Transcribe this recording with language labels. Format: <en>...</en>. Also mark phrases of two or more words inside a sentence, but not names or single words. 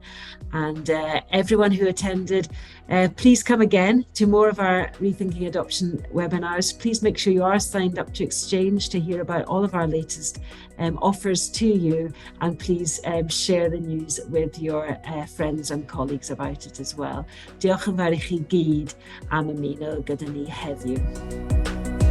<en>And everyone who attended, please come again to more of our Rethinking Adoption webinars. Please make sure you are signed up to ExChange to hear about all of our latest offers to you, and please share the news with your friends and colleagues about it as well.</en> <cy>Diolch yn fawr i chi gyd am ymuno gyda ni heddiw.</cy>